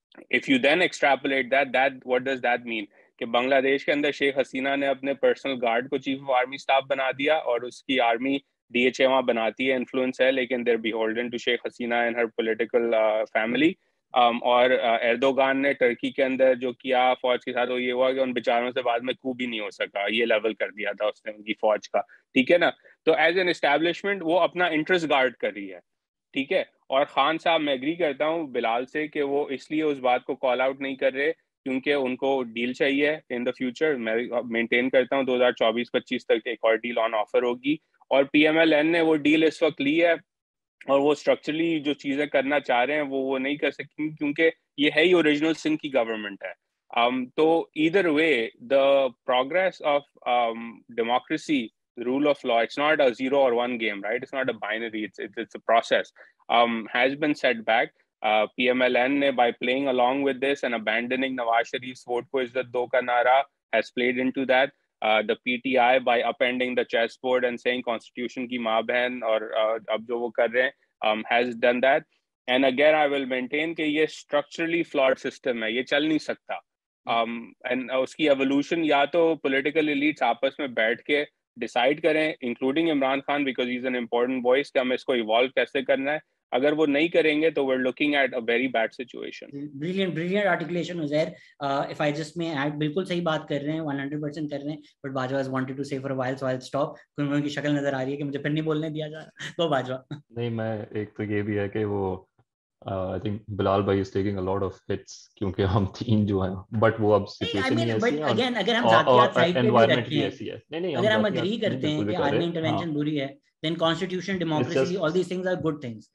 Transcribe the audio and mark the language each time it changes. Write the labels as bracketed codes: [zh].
[en] If you then extrapolate that what does that mean? [ur] کہ بنگلہ دیش کے اندر شیخ حسینہ نے اپنے پرسنل گارڈ کو چیف آف آرمی اسٹاف بنا دیا اور اس کی آرمی ڈی ایچ اے وہاں بناتی ہے, انفلوئنس ہے, لیکن [en] they're beholden to [ur] Sheikh Hasina [en] and her political family. [ur] اور ایردوغان نے ٹرکی کے اندر جو کیا فوج کے ساتھ وہ یہ ہوا کہ ان بیچاروں سے بعد میں کو بھی نہیں ہو سکا, یہ لیول کر دیا تھا اس نے ان کی فوج کا, ٹھیک ہے نا. تو ایز این اسٹیبلشمنٹ وہ اپنا انٹرسٹ گارڈ کر رہی ہے, ٹھیک ہے. اور خان صاحب میں ایگری کرتا ہوں بلال سے کہ وہ اس لیے اس بات کو کال آؤٹ نہیں کر رہے کیونکہ ان کو ڈیل چاہیے ان دا فیوچر. میں مینٹین کرتا ہوں 2024-25 تک ایک اور ڈیل آن آفر ہوگی, اور پی ایم ایل این نے وہ ڈیل اس وقت لی ہے, اور وہ اسٹرکچرلی جو چیزیں کرنا چاہ رہے ہیں وہ نہیں کر سکیں کیونکہ یہ ہے ہی اوریجنل سنگھ کی گورنمنٹ ہے. [en] تو either way the progress of democracy, rule of law, it's not a 0 or 1 game, right? It's not a binary, it's a process, has been set back. PMLN ne by playing along with this and abandoning Nawaz Sharif's [ur] vote ko izzat do ka nara [en] has played into that. The PTI by upending the chessboard and saying constitution [ur] ki maa behan aur ab jo wo kar rahe hain [en] has done that. And again I will maintain [ur] کہ یہ [en] structurally flawed system ہے, [ur] یہ چل نہیں سکتا. And اس کی evolution یا تو political elites آپس میں بیٹھ کے ڈیسائیڈ کریں including Imran Khan because he is an important voice کہ ہم اس کو ایوالو کیسے کرنا ہے. اگر وہ نہیں کریں گے تو [en] we're looking at a very bad situation. Brilliant articulation Uzair. If I just may add, [ur] بالکل صحیح بات کر رہے ہیں, [en] 100% کر رہے ہیں, but Bajwa has wanted to say for a while so I'll stop. [ur] ان کی شکل نظر آ رہی ہے کہ مجھے پھر نہیں بولنے دیا جا رہا. تو باجوہ نہیں, میں ایک تو یہ بھی ہے کہ وہ [en] I think Bilal bhai is taking a lot of hits [ur] کیونکہ ہم تین جو ہیں, but وہ اب سچویشن ہی ایسی ہے اگر ہم ذاتیات سائڈ پہ بھی environment ایسی ہے. نہیں اگر ہم اگری کرتے ہیں کہ آرمی انٹرونشن بری ہے [en] then constitution, democracy, all these things are good things.